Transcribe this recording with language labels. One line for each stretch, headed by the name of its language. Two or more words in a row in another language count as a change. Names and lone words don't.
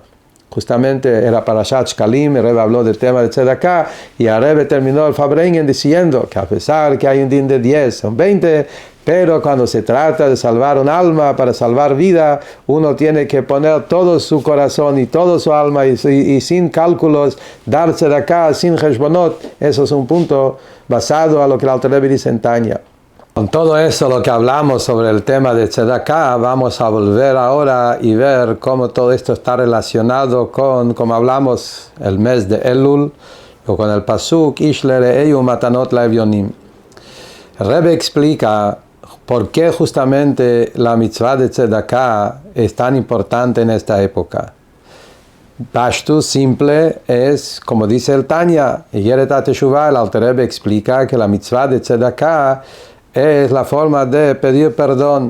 Spanish: Justamente era Parashat Shkalim, el Rebbe habló del tema de tzedakah, y el Rebbe terminó el Fabrengen diciendo que a pesar que hay un din de 10, son 20, pero cuando se trata de salvar un alma, para salvar vida, uno tiene que poner todo su corazón y todo su alma y sin cálculos, dar tzedakah, sin heshbonot. Eso es un punto basado a lo que el Alter Rebbe dice en Tanya. Con todo eso, lo que hablamos sobre el tema de tzedakah, vamos a volver ahora y ver cómo todo esto está relacionado con, como hablamos, el mes de Elul, o con el pasuk,
Hebrew: איש לרעהו מתנות לאביונים.
Spanish: El Rebbe explica por qué justamente la mitzvah de tzedakah es tan importante en esta época. Pashtu simple es, como dice el Tanya, Igeret HaTeshuvah, el Alter Rebbe explica que la mitzvah de tzedakah es la forma de pedir perdón.